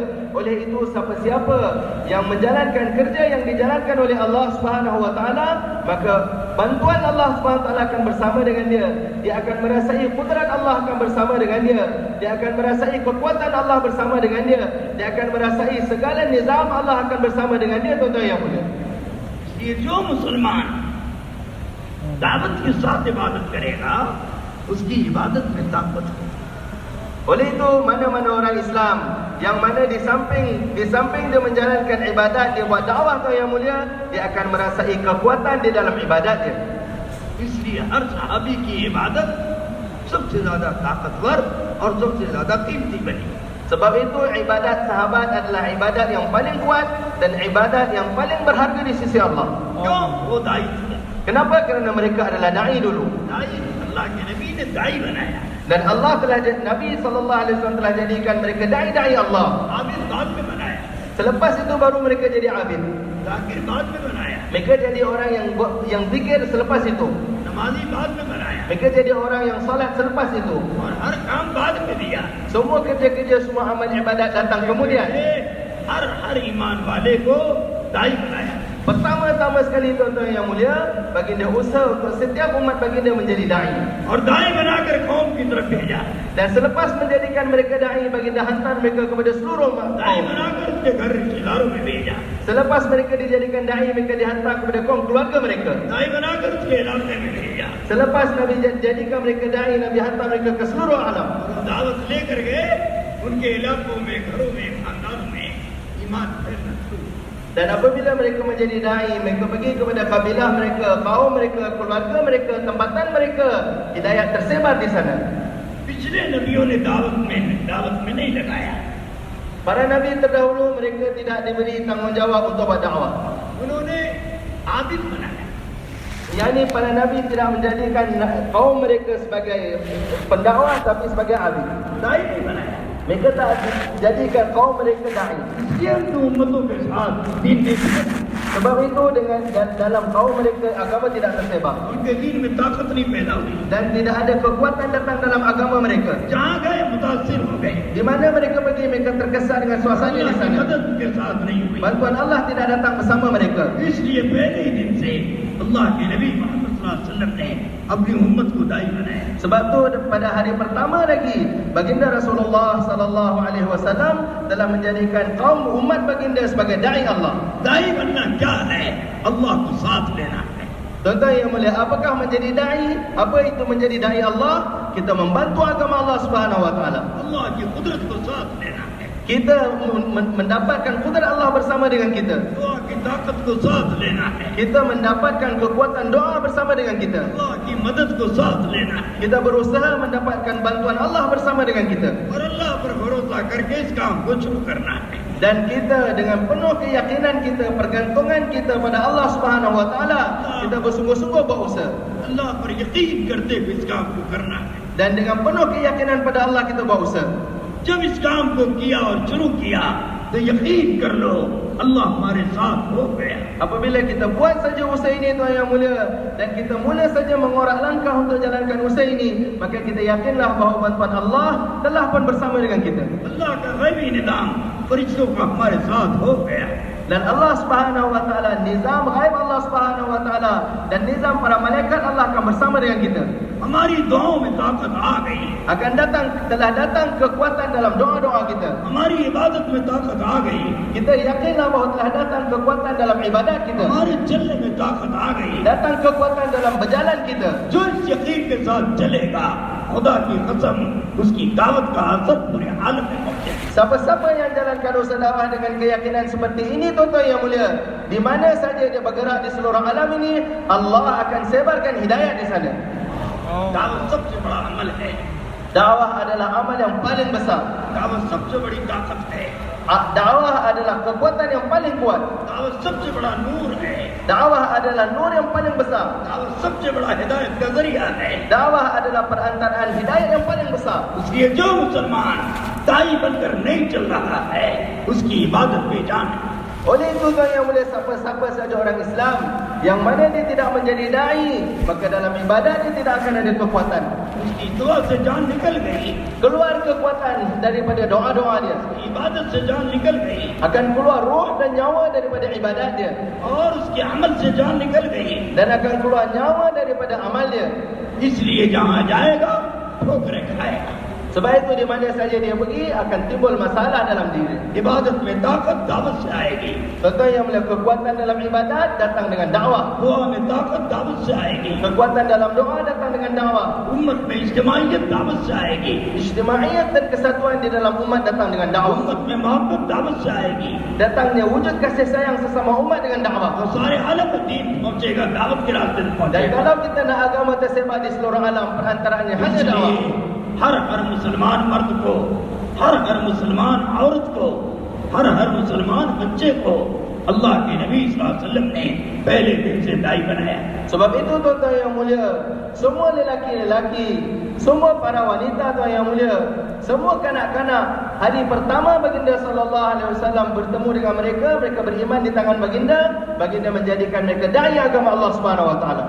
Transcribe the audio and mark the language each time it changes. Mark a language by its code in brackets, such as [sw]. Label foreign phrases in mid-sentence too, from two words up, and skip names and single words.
[ms] Oleh itu siapa-siapa yang menjalankan kerja yang dijalankan oleh Allah [ar] سبحانه وتعالى, [ms] maka bantuan Allah [ar] سبحانه وتعالى [ms] akan bersama dengan dia. Dia akan merasai kudrat Allah akan bersama dengan dia. Dia akan merasai kekuatan Allah bersama dengan dia. Dia akan merasai segala nizam Allah akan bersama dengan dia, tuan-tuan yang mulia. [hi] ये जो मुसलमान दावत के साथ इबादत करेगा उसकी इबादत में ताकत है। [ms] Oleh itu mana-mana orang Islam yang mana di samping dia menjalankan ibadat, dia buat dakwah, tuan yang mulia, dia akan merasai kekuatan di dalam ibadat dia. [hi] इसलिए हर सहाबी की इबादत सबसे ज्यादा ताकतवर और सबसे ज्यादा कीमती बनी। [ms] Sebab itu ibadat sahabat adalah ibadat yang paling kuat dan ibadat yang paling berharga di sisi Allah. [hi] क्यों? वो दाई थे। [ms] Kenapa? Kerana mereka adalah da'i dulu. [hi] दाई अल्लाह के नबी ने दाई बनाया, [ms] Dan Allah Nabi SAW telah jadikan mereka da'i Allah. [hi] आबिद बाद में बनाया। [ms] Selepas itu baru mereka jadi abid. [hi] जाकिर बाद में बनाया, [ms] Mereka jadi orang yang zikir selepas itu. [hi] नमाजी बाद में बनाया, [ms] Mereka jadi orang yang salat selepas itu. [hi] और हर काम बाद में दिया। [ms] Semua kerja-kerja, semua amal ibadat datang kemudian. [hi] हर ईमान वाले को दाई बनाया। [ms] Pertama-tama sekali tuan-tuan yang mulia, baginda usaha untuk setiap umat baginda menjadi da'i. [hi] और दाई बनाकर कौम की तरफ भेजा, [ms] Dan selepas menjadikan mereka da'i, baginda hantar mereka kepada seluruh umat [hi] दाई [ms] kaum. [hi] बनाकर उसके घर रिश्तेदारों में भेजा, [ms] Selepas mereka dijadikan da'i, mereka dihantar kepada kaum keluarga mereka. [hi] दाई बनाकर उसके इलाके में भेजा, [ms] Selepas Nabi jadikan mereka da'i, Nabi hantar mereka ke seluruh alam. [hi] दावत लेकर गए उनके इलाकों में, घरों में, खानदानों में ईमान फैलना शुरू। [ms] Dan apabila mereka menjadi da'i, mereka pergi kepada kabilah mereka, kaum mereka, keluarga mereka, tempatan mereka, hidayat tersebar di sana. [hi] पिछले नबियों ने दावत में नहीं लगाया, [ms] Para nabi terdahulu mereka tidak diberi tanggungjawab untuk buat dakwah. [hi] उन्होंने आबिद बनाया, [ms] Yani para nabi tidak menjadikan kaum mereka sebagai pendakwah tapi sebagai abid. [hi] दाई नहीं बनाया। [ms] Mereka tak jadikan kaum mereka da'i. [hi] ये तो उम्मतों के साथ दीन नहीं था, [ms] Sebab itu dengan dalam kaum mereka agama tidak tersebar [hi] उनके दीन में ताकत नहीं पैदा हुई। [ms] dan tidak ada kekuatan datang dalam agama mereka. [hi] जहाँ गए मुतासिर हो गए, [ms] Di mana mereka pergi, mereka terkesan dengan suasana di [hi] अल्लाह की [ms] sana. [hi] मदद उनके साथ नहीं हुई। [ms] Bantuan Allah tidak datang bersama mereka. [hi] इसलिए पहले ही दिन से अल्लाह के नबी मोहम्मद [ar] صلى الله عليه وسلم [hi] ने अपनी उम्मत को दाई बनाया। [ms] Sebab tu pada hari pertama lagi baginda Rasulullah [ar] صلى الله عليه وسلم [ms] telah menjadikan kaum umat baginda sebagai dai Allah. [hi] दाई बनना क्या है? अल्लाह को साथ लेना है। [ms] Tuan-tuan yang mulia, apakah menjadi dai? Apa itu menjadi dai Allah? Kita membantu agama Allah [ar] سبحانه وتعالى. [hi] अल्लाह की कुदरत को साथ लेना है, [ms] Kita mendapatkan kudrat Allah bersama dengan kita. [hi] दुआ की ताकत को साथ लेना है, [ms] Kita mendapatkan kekuatan doa bersama dengan kita. [hi] अल्लाह की मदद को साथ लेना है [ms] Kita berusaha mendapatkan bantuan Allah bersama dengan kita. [hi] और अल्लाह पर भरोसा करके इस काम को शुरू करना है। [ms] Dan kita dengan penuh keyakinan kita, pergantungan kita pada Allah [ar] سبحانه وتعالى, [ms] kita bersungguh-sungguh berusaha. [hi] अल्लाह पर यकीन करते हुए इस काम को करना है। [ms] Dan dengan penuh keyakinan pada Allah kita berusaha. [hi] जब इस काम को किया और शुरू किया तो यकीन कर लो अल्लाह हमारे साथ हो गया। [ms] Apabila kita buat saja usaha ini tuan yang mulia, dan kita mula saja mengorak langkah untuk jalankan usaha ini, maka kita yakinlah bahawa bantuan Allah telah pun bersama dengan kita. [hi] अल्लाह का गैबी निज़ाम फरिश्तों का हमारे साथ हो गया। [ms] Dan Allah [ar] سبحانه وتعالى, [ms] nizam ghaib Allah [ar] سبحانه وتعالى [ms] dan nizam para malaikat Allah akan bersama dengan kita. [hi] हमारी दुआओं में ताकत आ गई, [ms] Telah datang kekuatan dalam doa-doa kita. [hi] हमारी इबादत में ताकत आ गई, [ms] Kita yakinlah bahawa telah datang kekuatan dalam ibadat kita. [hi] हमारे चलने में ताकत आ गई। [ms] Datang kekuatan dalam berjalan kita. [hi] जो इस यकीन के साथ चलेगा, खुदा की कसम उसकी दावत का असर पूरे आलम में पहुंचेगा। [ms] Siapa-siapa yang jalankan usaha dakwah dengan keyakinan seperti ini tuan-tuan yang mulia, di mana saja dia bergerak di seluruh alam ini, Allah akan sebarkan hidayah di sana. [hi] दावत सबसे बड़ा अमल है, [ms] Dakwah adalah amal yang paling besar. [hi] दावत सबसे बड़ी ताकत है, [ms] Dakwah adalah kekuatan yang paling kuat. [hi] दावत सबसे बड़ा नूर है, [ms] Dakwah adalah nur yang paling besar. [hi] दावत सबसे बड़ा हिदायत का जरिया है। [ms] Dakwah adalah perantaraan hidayah yang paling besar. [hi] इसलिए जो मुसलमान दाई बनकर नहीं चल रहा है उसकी इबादत बेजान है। [ms] Oleh itu tuan yang mulia, siapa-siapa saja orang Islam yang mana dia tidak menjadi da'i, maka dalam ibadat dia tidak akan ada kekuatan. [hi] उसकी दुआ से जान निकल गई, [ms] Keluar kekuatan daripada doa-doa dia. [hi] इबादत से जान निकल गई [ms] Akan keluar roh dan nyawa daripada ibadat dia. [hi] और उसके अमल से जान निकल गई। [ms] Dan akan keluar nyawa daripada amal dia. [hi] इसलिए जहाँ जाएगा ठोकरें खाएगा। [ms] Sebab itu di mana saja dia pergi akan timbul masalah dalam diri. [hi] इबादत में ताकत दावत से आएगी, [ms] Contoh yang mulia, kekuatan dalam ibadat datang dengan dakwah. [hi] दुआ में ताकत दावत से आएगी, [ms] Kekuatan dalam doa datang dengan dakwah. [hi] उम्मत में इज्तिमाइयत दावत से आएगी, [ms] Ijtimaiyat dan kesatuan di dalam umat datang dengan dakwah. [hi] उम्मत में मोहब्बत दावत से आएगी [ms] Datangnya wujud kasih sayang sesama umat dengan dakwah. [hi] और सारे आलम में दीन पहुंचेगा, दावत के रास्ते से [ms] Dan [hi] पहुंचेगा। [ms] kalau kita nak agama tersebar di seluruh alam, perantaraannya hanya dakwah. [hi] इसलिए हर मुसलमान मर्द को, हर मुसलमान औरत को, हर मुसलमान बच्चे को अल्लाह के नबी [ar] صلى الله عليه وسلم [hi] ने पहले दिन से दाई बनाया। [ms] Sebab itu tuan-tuan yang mulia, semua lelaki-lelaki, semua para wanita tuan yang mulia, semua kanak-kanak, hari pertama baginda [ar] صلى الله عليه وسلم [ms] bertemu dengan mereka, mereka beriman di tangan baginda, baginda menjadikan mereka dai agama Allah [ar] سبحانه وتعالى.